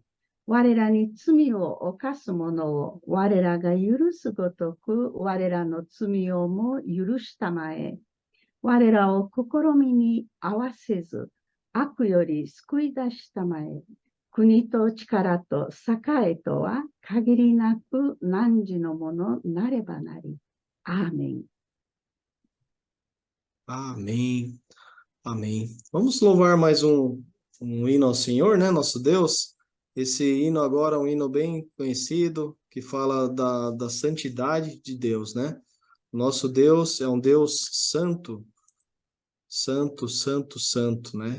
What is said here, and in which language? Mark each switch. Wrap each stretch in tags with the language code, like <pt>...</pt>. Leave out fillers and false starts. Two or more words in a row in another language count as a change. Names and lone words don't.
<ja>我らに罪を犯す者を我らが許すごとく我らの罪をも許したまえ。我らを試みに合わせず、悪より救い出したまえ。国と力と栄とは限りなく汝のものなればなり。アーメン。</ja> <pt>Amém. Amém. Vamos louvar mais um hino ao Senhor, né, nosso Deus. Esse hino agora é um hino bem conhecido, que fala da santidade de Deus, né? Nosso Deus é um Deus santo, santo, santo, santo, né?</pt>